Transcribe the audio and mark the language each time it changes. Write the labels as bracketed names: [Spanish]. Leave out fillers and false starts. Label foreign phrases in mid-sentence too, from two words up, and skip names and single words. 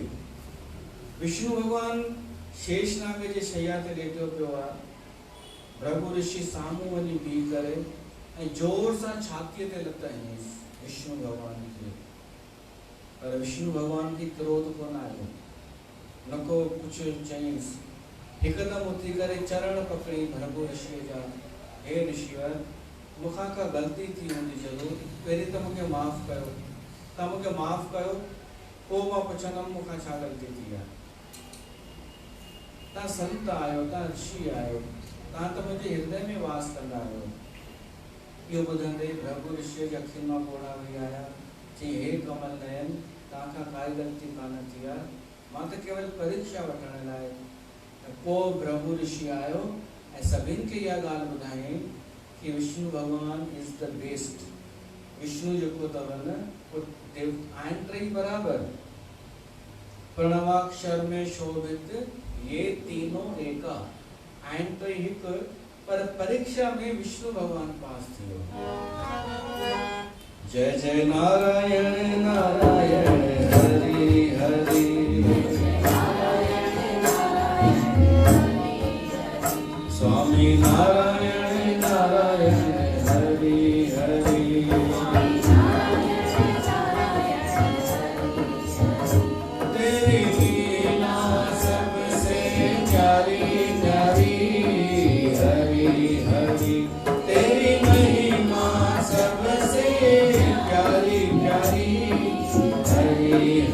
[Sindhi] विष्णु भॻवानु शेषनाग जे शैया ते लेटियो पियो आहे। भृगु ऋषि साम्हूं वञी बीह करे ऐं जोर सां छातीअ ते लत हयईंसि विष्णु भॻवान खे। पर विष्णु भॻवान खे क्रोध कोन आयो, न को कुझु चयईंसि। हिकदमि उथी करे चरण पकड़ी भृगु ऋषि जा, हे ऋषिवर मूंखां का ग़लती थी हूंदी ज़रूरु, पहिरीं त मूंखे माफ़ु कयो, तव्हां मूंखे माफ़ु कयो, पोइ मां पुछंदमि मूंखां छा ग़लती थी आहे। तव्हां संत आहियो, तव्हां ऋषि आहियो, तव्हां त मुंहिंजे हृदय में वास कंदा आहियो। इहो ॿुधंदे भृगु ऋषि जे अखियुनि मां ॻोढ़ा वही आया, चई हे कमल नयन, तव्हांखां काई ग़लती कान थी आहे, मां त केवल परीक्षा वठण लाइ। पोइ भृगु ऋषि आयो ऐं सभिनि खे इहा ॻाल्हि ॿुधाई कि विष्णु भॻवान [English] is the best. [Sindhi] विष्णु जेको अथव न देव आहिनि टई बराबरि, प्रणवाक्षर [Hindi] में शोभित ये तीनों एका, [Sindhi] आहिनि टई हिकु, पर परीक्षा में विष्णु भगवान पास थियो। [Hindi] जय जय नारायण नारायण हरि हरि, स्वामी नारायण नारायण हरि हरि, तेरी लीला सबसे प्यारी प्यारी, हरि हरि तेरी महिमा सबसे प्यारी प्यारी, हरि